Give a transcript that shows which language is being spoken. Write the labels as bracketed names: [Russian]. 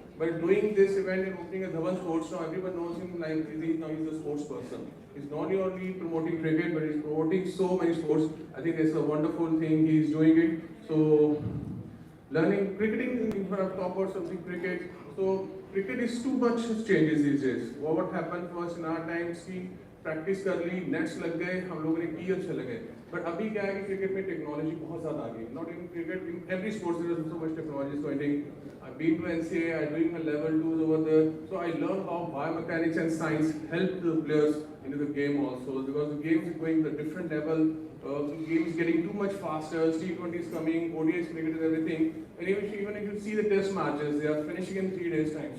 [English] But doing this event and opening a Dhawan Sports, now everyone knows him like now he's a sports person. He's not only promoting cricket, but he's promoting so many sports. I think it's a wonderful thing he's doing it. So learning cricketing in front of top or something cricket. So cricket is too much changes these days. What happened was in our times [Hindi] की practice कर ली, nets लग गए, हम लोगों ने की अच्छे लगे. But अभी क्या है कि cricket में technology बहुत ज़्यादा आ गई. [English] Not in cricket, in every sport there is so much technology is going. I've been to NCAA, I'm doing my level 2s over there. So I learned how biomechanics and science help the players into the game also. Because the game is going to a different level. The game is getting too much faster. T20 is coming, ODI cricket is everything. And even if you see the test matches, they are finishing in 3 days' time.